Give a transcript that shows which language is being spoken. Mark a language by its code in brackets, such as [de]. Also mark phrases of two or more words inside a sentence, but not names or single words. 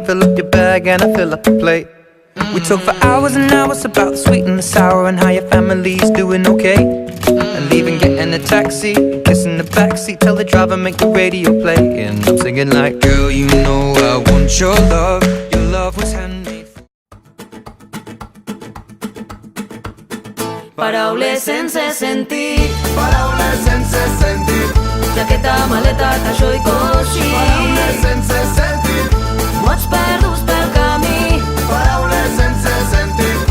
[en] Fill up your bag and I fill up the plate. We talk for hours and hours about the sweet and the sour, and how your family's doing okay. And leaving, getting a taxi, kissing the backseat, tell the driver make the radio play. And I'm singing like, girl, you know I want your love. Your love was handmade. [ca] Paraules sense sentit, Paraules sense sentit, jaqueta, maleta, caixó i coixí. paraules sense sentit, Mots perduts pel camí, paraules sense sentit,